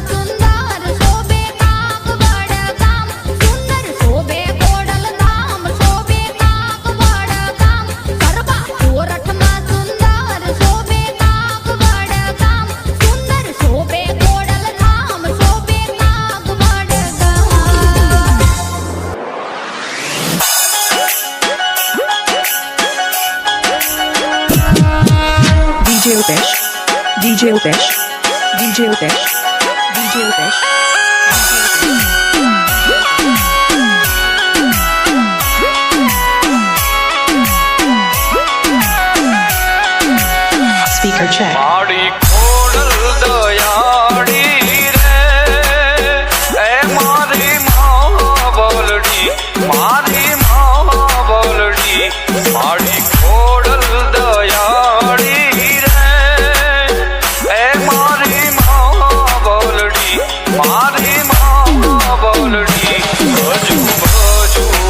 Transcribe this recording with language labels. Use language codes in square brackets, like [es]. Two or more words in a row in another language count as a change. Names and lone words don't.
[gu] સુંદર શોભે કાગવડ ગામ સુંદર શોભે ખોડલ ધામ શોભે કાગવડ ગામ કરવા ગોરખમાં સુંદર શોભે કાગવડ ગામ સુંદર શોભે ખોડલ ધામ શોભે કાગવડ ગામ DJ Upesh, DJ Upesh, DJ Upesh, DJ Upesh. [en] Speaker check. [gu] મારી ખોડલ દયાળી રે એ મારી મહાબલડી મારી મહાબલડી મારી ખોડલ દયાળી રે એ મારી મહાબલડી મારી મહાબલડી ભજુ ભજુ